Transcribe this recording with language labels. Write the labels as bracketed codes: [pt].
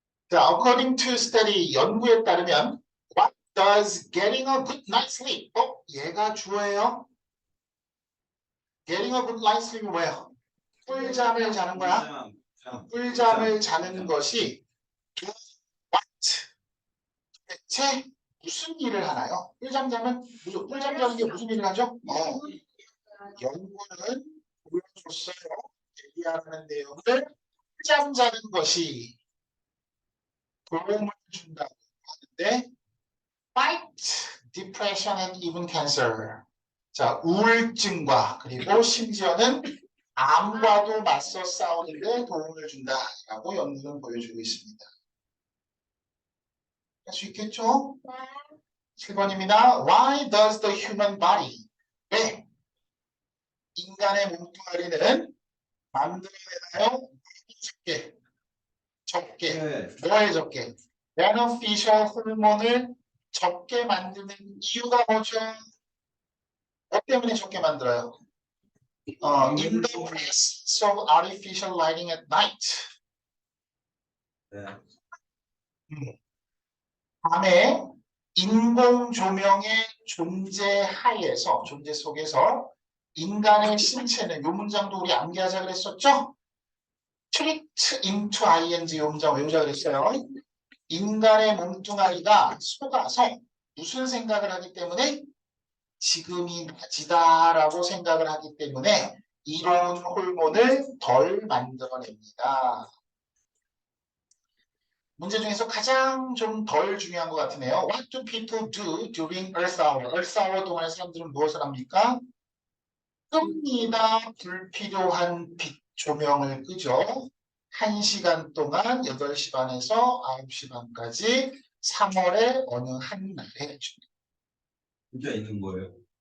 [en] 자, according to study, [ko] 연구에 따르면 [en] What does getting a good night's sleep? [ko] 얘가 주어예요. [en] Getting a good night's sleep이 [ko] 뭐예요? 꿀잠을 자는 거야. 꿀잠을 자는 것이 [en] what? [ko] 대체 무슨 일을 하나요? 꿀잠 자면 꿀잠 자는 게 무슨 일을 하죠? 연구는 보여줬어요. 얘기하는 내용을 꿀잠 자는 것이 도움을 준다고 하는데 [en] fight depression and even cancer. [ko] 자, 우울증과 그리고 심지어는 암과도 맞서 싸우는 데 도움을 준다라고 연구는 보여주고 있습니다. 할 수 있겠죠? 7번입니다. [en] Why does the human body? [ko] 왜 인간의 몸뚱아리는 만들어내나요? 적게. 뭐에 적게? beneficial 호르몬을 적게 만드는 이유가 뭐죠? 뭐 때문에 적게 만들어요? [en] In the presence of artificial lighting at night. [ko] 밤에 인공 조명의 존재 하에서, 존재 속에서 인간의 신체는, 이 문장도 우리 암기하자 그랬었죠? [en] treat into ing [ko] 이 문장 외우자 그랬어요. 인간의 몸뚱아리가 속아서 무슨 생각을 하기 때문에 지금이 낮이다라고 생각을 하기 때문에 이로운 호르몬을 덜 만들어냅니다. 문제 중에서 가장 좀 덜 중요한 것 같으네요. [en] What do people do during Earth Hour? [ko] Earth Hour 동안에 사람들은 무엇을 합니까? 끕니다. 불필요한 빛 조명을 끄죠. 1시간 동안 8시 반에서 9시 반까지 3월의 어느 한 날에 진짜 있는 거예요.